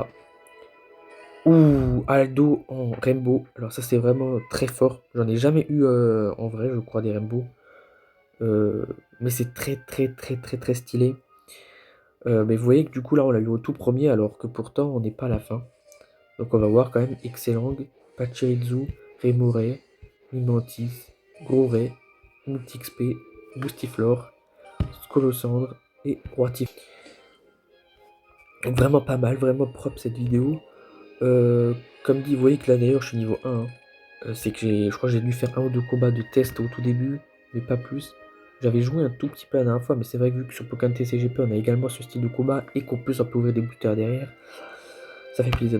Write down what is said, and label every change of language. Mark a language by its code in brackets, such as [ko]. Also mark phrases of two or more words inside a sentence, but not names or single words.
[fr] Ouh, Aldo en Rainbow. Alors ça c'est vraiment très fort. J'en ai jamais eu en vrai, je crois, des Rainbow. Euh, mais c'est très très très très très stylé. Mais vous voyez que du coup là on l'a eu au tout premier alors que pourtant on n'est pas à la fin. Donc on va voir quand même Excellang, Pachirizu, Remoray, Mimantis, Groray, Multixp, Boostiflore, Scolosandre et Roitif. Donc vraiment pas mal, vraiment propre cette vidéo. Comme dit, vous voyez que là d'ailleurs je suis niveau 1, hein. C'est que je crois que j'ai dû faire un ou deux combats de test au tout début, mais pas plus. J'avais joué un tout petit peu la dernière fois, mais c'est vrai que vu que sur Pokémon TCGP on a également ce style de combat et qu'en plus on peut ouvrir des boosters derrière, Ça fait plaisir.